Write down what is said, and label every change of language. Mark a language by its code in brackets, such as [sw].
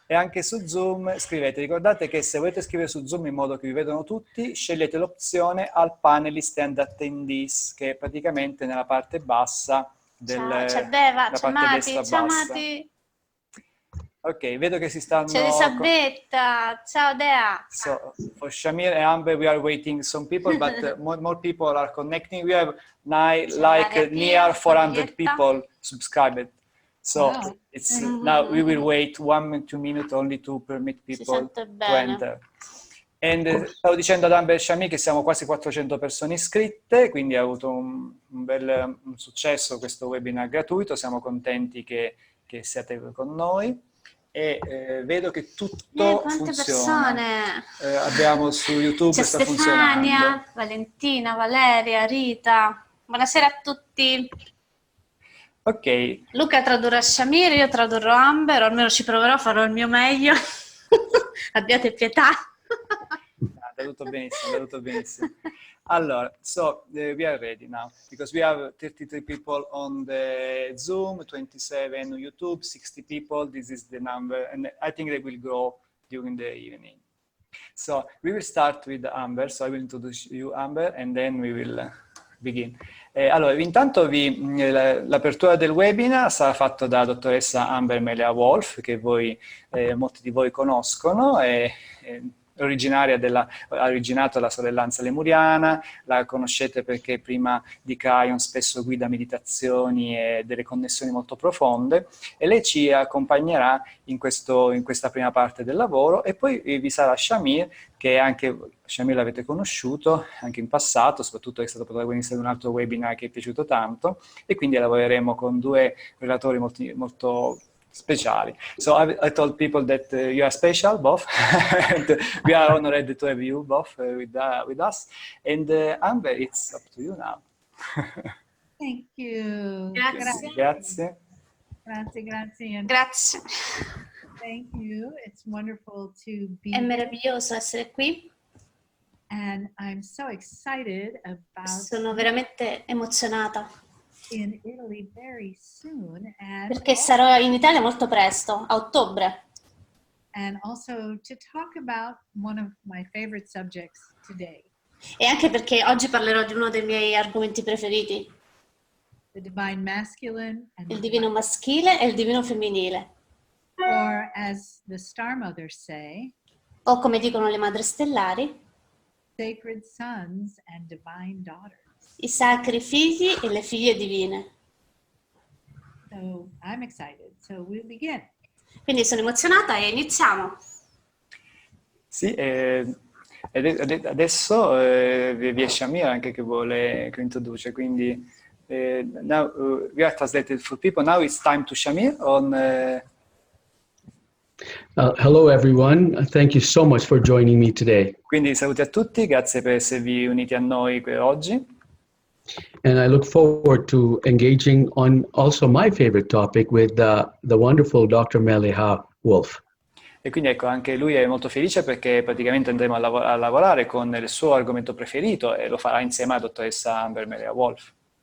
[it] E anche su Zoom scrivete. Ricordate che se volete scrivere su Zoom in modo che vi vedano tutti, scegliete l'opzione All Panelist and Attendees, che è praticamente nella parte bassa c'è Deva, c'è Mati, ciao Mati! Ok, vedo che si stanno... C'è Elisabetta, ciao Dea! [en] So, for Shamir and Amber, we are waiting some people, but more people are connecting. We have near 400 people subscribed. So it's now we will wait 1-2 minutes only to permit people to enter. [it] E stavo dicendo ad Amber e Shamir che siamo quasi 400 persone iscritte, quindi ha avuto un bel successo questo webinar gratuito. Siamo contenti che siate con noi. E vedo che tutto funziona. Persone! Abbiamo su YouTube c'è sta funzionando. Stefania, Valentina, Valeria, Rita. Buonasera a tutti. Ok. Luca tradurrà Shamir, io tradurrò Amber, o almeno ci proverò, farò il mio meglio. Abbiate pietà. È tutto benissimo, è tutto benissimo. [en] Allora, so we are ready now because we have 33 people on the Zoom, 27 on YouTube, 60 people. This is the number, and I think they will grow during the evening. So we will start with Amber. So I will introduce you, Amber, and then we will begin. [it] Allora, intanto l'apertura del webinar sarà fatta da dottoressa Amber Mele'ha Wolf, che molti di voi conoscono. Ha originato la sorellanza lemuriana, la conoscete perché prima di Kion spesso guida meditazioni e delle connessioni molto profonde, e lei ci accompagnerà in questa prima parte del lavoro, e poi vi sarà Shamir, che anche Shamir l'avete conosciuto anche in passato, soprattutto è stato protagonista di un altro webinar che è piaciuto tanto, e quindi lavoreremo con due relatori molto speciali. [en] So I told people that you are special, both. And we are honored to have you both with us. And Amber, it's up to you now. Thank you. [it] Grazie. Grazie. Grazie. Grazie. [en] Thank you. It's wonderful to be [it] È meraviglioso essere qui. [en] And I'm so excited about [it] Sono veramente emozionata. [en] In Italy very soon, and [it] perché sarò in Italia molto presto, a ottobre. [en] And also to talk about one of my favorite subjects today. [it] E anche perché oggi parlerò di uno dei miei argomenti preferiti. [en] The divine masculine and [it] il divino maschile e il divino femminile. [en] Or as the star mothers say, [it] o come dicono le madri stellari, [en] sacred sons and divine daughters. [it] I sacri figli e le figlie divine. [en] So I'm excited. So we'll begin. [it] Quindi sono emozionata e iniziamo. Sì, adesso vi è Shamir anche che introduce, quindi [en] now we are translated for people. Now it's time to Shamir on... Hello everyone, thank you so much for joining me today. [it] Quindi saluti a tutti, grazie per esservi uniti a noi oggi. [en] And I look forward to engaging on also my favorite topic with the wonderful Dr. Mele'ha Wolf. [it] E quindi ecco, anche lui è molto felice perché praticamente andremo a lavorare con il suo argomento preferito e lo farà insieme alla dottoressa Amber Mele'ha Wolf.